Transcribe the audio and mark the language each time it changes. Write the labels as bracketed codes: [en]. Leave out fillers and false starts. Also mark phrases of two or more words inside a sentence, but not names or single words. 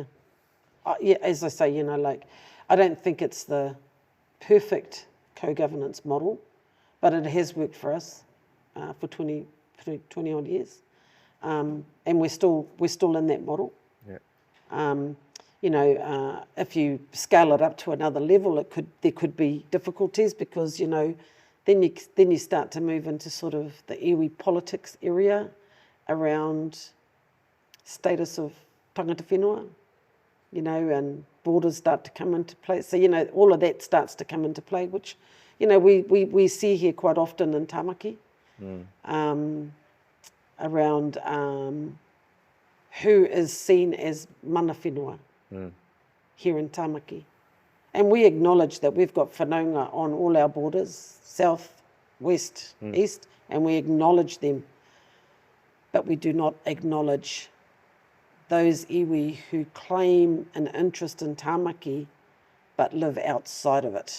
[en] As I say, I don't think it's the perfect co-governance model, but it has worked for us for 20 odd years, and we're still in that model. Yeah. If you scale it up to another level, there could be difficulties, because then you start to move into sort of the iwi politics area around status of [mi] tangata whenua, [en] and borders start to come into play. So all of that starts to come into play, which we see here quite often in Tamaki. Around who is seen as [mi] mana whenua [en] here in Tamaki. And we acknowledge that we've got whanaunga on all our borders, south, west, east, and we acknowledge them. But we do not acknowledge those iwi who claim an interest in Tamaki but live outside of it.